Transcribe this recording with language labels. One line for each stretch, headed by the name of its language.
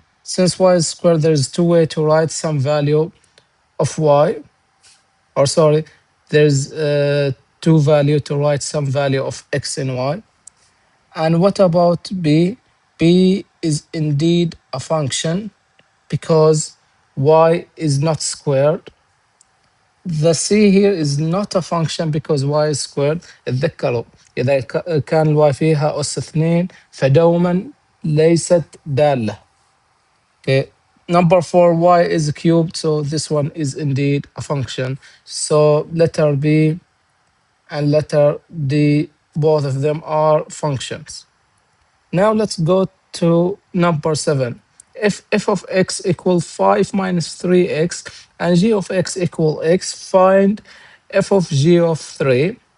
English: Since y is squared, there's two ways to write some value of y, or sorry, there's two value to write some value of x and y. And what about b? B is indeed a function because y is not squared. The c here is not a function because y is squared.
Arabic: اتذكروا إذا كان الواي فيها أس 2 فدوما ليست دالة.
English: Okay. Number 4, y is cubed, so this one is indeed a function. So letter B and letter D, both of them are functions. Now let's go to number 7. If f of x equal 5 minus 3x and g of x equal x, find f of g of 3.